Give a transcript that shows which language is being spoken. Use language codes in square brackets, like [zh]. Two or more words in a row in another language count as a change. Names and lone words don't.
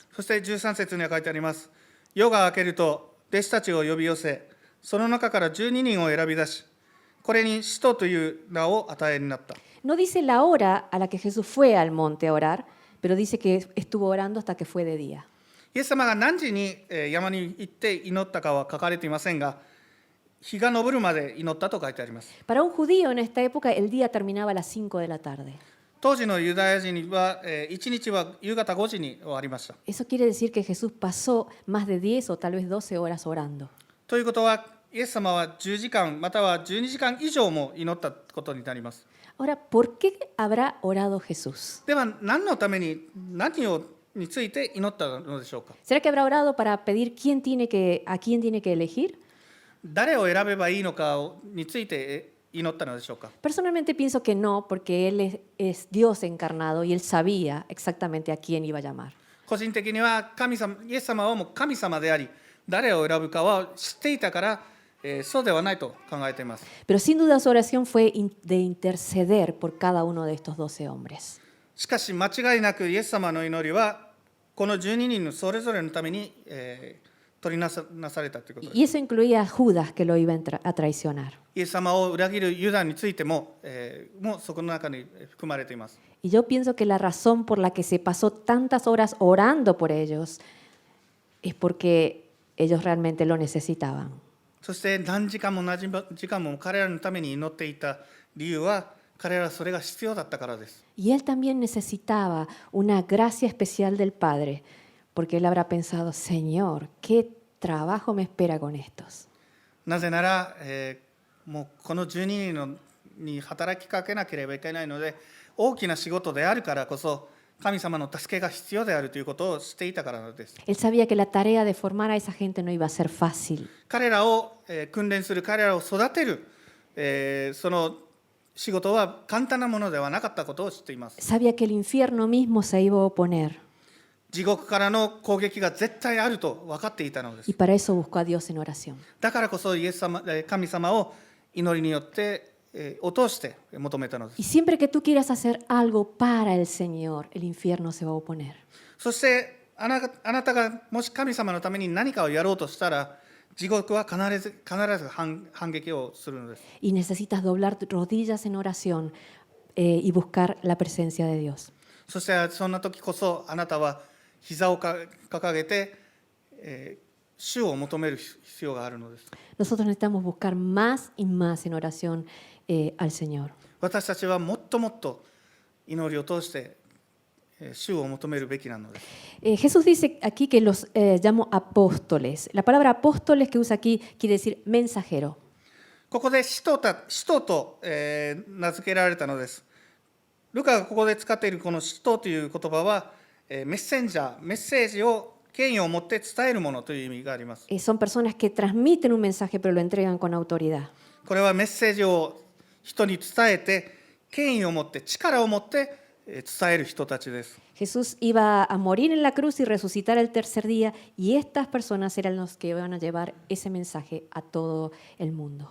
[ja] そして13節には書いてあります。夜が明けると弟子たちを呼び寄せ、その中から12人を選び出し、これに使徒という名を与えになった。 [es] No dice la hora a la que Jesús fue al monte a orar, pero dice que estuvo orando hasta que fue de día. [ja] イエス様が何時に山に行って祈ったかは書かれていませんが、日が昇るまで祈ったと書いてあります。 [es] Para un judío en esta época el día terminaba a las 5 de la tarde. [ja] 当時のユダヤ人には、1日は夕方5時に終わりました。 [es] Eso quiere decir que Jesús pasó más de 10 o tal vez 12 horas orando. [ja] ということは、イエス様は10時間または12時間以上も祈ったことになります。 [es] Ahora, ¿por qué habrá orado Jesús? [ja] では、何のために、について祈ったのでしょうか。 [es] ¿Será que habrá orado para pedir a quién tiene que elegir? [ja] 誰を選べばいいのかについて祈ったのでしょうか。 [es] Personalmente pienso que no, porque Él es Dios encarnado y Él sabía exactamente a quién iba a llamar. [ja] 個人的にはイエス様はもう神様であり、誰を選ぶかは知っていたから、 そうではないと考えています。 [es] Pero sin duda su oración fue de interceder por cada uno de estos 12 hombres. [ja] しかし間違いなくイエス様の祈りはこの12人のそれぞれのために、取りなされたということです。 [es] Y eso incluía a Judas, que lo iba a traicionar. [ja] イエス様を裏切るユダについても、もうそこの中に含まれています。 [es] Y yo pienso que la razón por la que se pasó tantas horas orando por ellos es porque ellos realmente lo necesitaban. [ja] そして何時間も何時間も彼らのために祈っていた理由は彼らはそれが必要だったからです。 [es] Y él también necesitaba una gracia especial del Padre, porque él habrá pensado, Señor, ¿qué trabajo me espera con estos? [ja] なぜなら、もうこの12人のに働きかけなければいけないので、大きな仕事であるからこそ神様の助けが必要であるということを知っていたからです。 [es] Él sabía que la tarea de formar a esa gente no iba a ser fácil. [ja] 彼らを、訓練する、彼らを育てる、その仕事は簡単なものではなかったことを知っています。 [es] Sabía que el infierno mismo se iba a oponer [ja] 地獄からの攻撃が絶対あると分かっていたのです。 [es] y para eso buscó a Dios en oración. [ja] だからこそイエス様、神様を祈りによって、を通して求めたのです。 [es] Y siempre que tú quieras hacer algo para el Señor, el infierno se va a oponer. [ja] そしてあなたがもし神様のために何かをやろうとしたら、地獄は必ず反撃をするのです。 [es] Y necesitas doblar tus rodillas en oración y buscar la presencia de Dios. [ja] そしてそんな時こそあなたは膝を掲げて、主を求める必要があるのです。 [es] Nosotros necesitamos buscar más y más en oración al Señor. [ja] 私たちはもっともっと祈りを通して主を求めるべきなのです。 [es] Jesús dice aquí que los llamo apóstoles. La palabra apóstoles que usa aquí quiere decir mensajero. [ja] ここで使徒と、名付けられたのです。ルカがここで使っているこの使徒という言葉は、メッセンジャー、メッセージを権威を持って伝えるものという意味があります。 [es] Son personas que transmiten un mensaje pero lo entregan con autoridad. [ja] これはメッセージを人に伝えて、権威を持って力を持って伝える人たちです。 [es] Jesús iba a morir en la cruz y resucitar el tercer día y estas personas eran los que iban a llevar ese mensaje a todo el mundo.